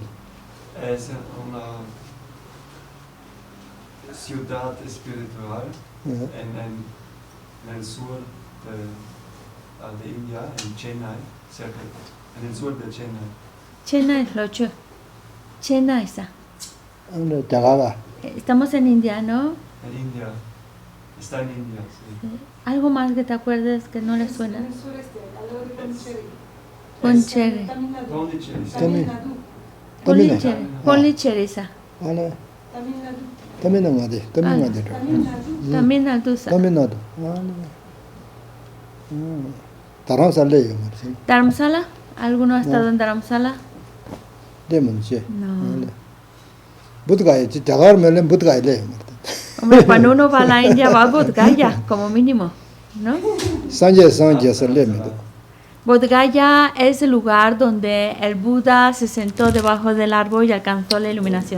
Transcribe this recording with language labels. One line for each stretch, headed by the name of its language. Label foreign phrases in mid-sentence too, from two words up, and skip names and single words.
Spanish: Es una ciudad espiritual en el sur de India, en Chennai, cerca, en el sur de Chennai. Chennai, Locho. Chennai. Estamos en India, ¿no? En India. Está en India, sí. ¿Algo más que te acuerdes que no le suena? En el sureste, al lado de Poncherry. Pondicherry. Pondicherry. Pondicherry. Tamil Dharamsala. ¿Alguno ha estado en Dharamsala? No. Hombre, cuando uno va a la India va a Bodh Gaya, como mínimo, ¿no? Bodh Gaya es el lugar donde el Buda se sentó debajo del árbol y alcanzó la iluminación.